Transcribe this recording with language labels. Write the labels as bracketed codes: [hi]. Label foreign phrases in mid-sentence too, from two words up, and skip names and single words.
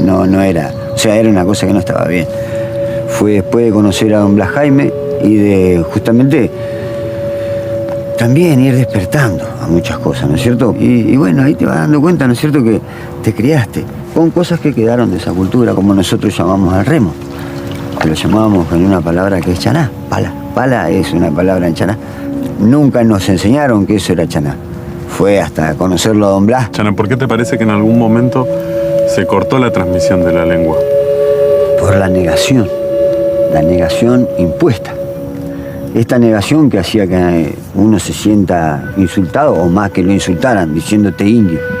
[es] No era, o sea, era una cosa que no estaba bien. Fue después de conocer a don Blas Jaime y de justamente también ir despertando a muchas cosas, ¿no es cierto? Y bueno, ahí te vas dando cuenta, ¿no es cierto?, que te criaste con cosas que quedaron de esa cultura, como nosotros llamamos al remo, que lo llamábamos con una palabra que es chaná, pala. Pala es una palabra en chaná. Nunca nos enseñaron que eso era chaná. Fue hasta conocerlo a don Blas. Chana, ¿por qué te parece que en algún momento se cortó la transmisión de la lengua? Por la negación impuesta. Esta negación que hacía que uno se sienta insultado, o más que lo insultaran, diciéndote indio.